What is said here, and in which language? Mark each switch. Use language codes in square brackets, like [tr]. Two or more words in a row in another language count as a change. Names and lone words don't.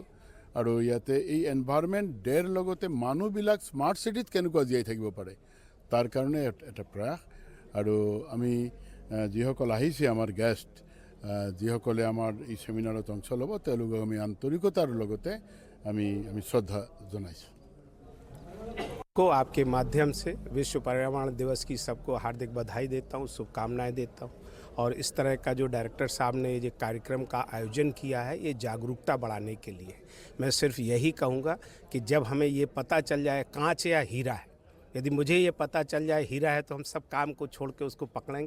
[as] আৰু ইয়াতে এই এনভায়ৰনমেন্ট ডেৰ লগতে মানুহবিলাক [en] smart cityত [as] কেনেকুৱা জীয়াই থাকিব পাৰে তাৰ কাৰণে এটা প্ৰয়াস। আৰু আমি যিসকল আহিছে আমাৰ গেষ্ট, যিসকলে আমাৰ এই সেমিনাৰত অংশ ল'ব, তেওঁলোকক আমি আন্তৰিকতাৰ লগতে আমি শ্ৰদ্ধা জনাইছোঁ। [hi] को आपके माध्यम से विश्व पर्यावरण दिवस की सबको हार्दिक बधाई देता हूँ, शुभकामनाएं देता हूँ। और इस तरह का जो डायरेक्टर साहब ने ये कार्यक्रम का आयोजन किया है, ये जागरूकता बढ़ाने के लिए। मैं सिर्फ यही कहूँगा कि जब हमें ये पता चल जाए कांच या हीरा है, यदि मुझे ये पता चल जाए हीरा है, तो हम सब काम को छोड़ के उसको पकड़ेंगे।